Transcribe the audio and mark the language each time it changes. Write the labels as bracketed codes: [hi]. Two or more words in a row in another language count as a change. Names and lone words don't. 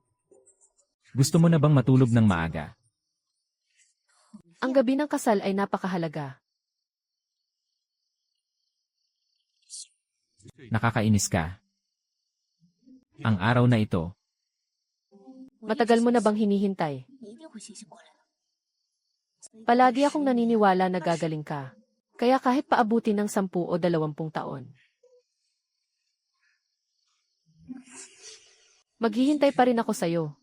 [tl] Gusto mo na bang matulog ng maaga? Ang gabi ng kasal ay napakahalaga. Nakakainis ka. Ang araw na ito, Matagal mo na bang hinihintay? [zh] 你一定会醒醒过来的。 [tl] Palagi akong naniniwala na gagaling ka. Kaya kahit paabutin ng 10 o 20 taon. Maghihintay pa rin ako sa'yo.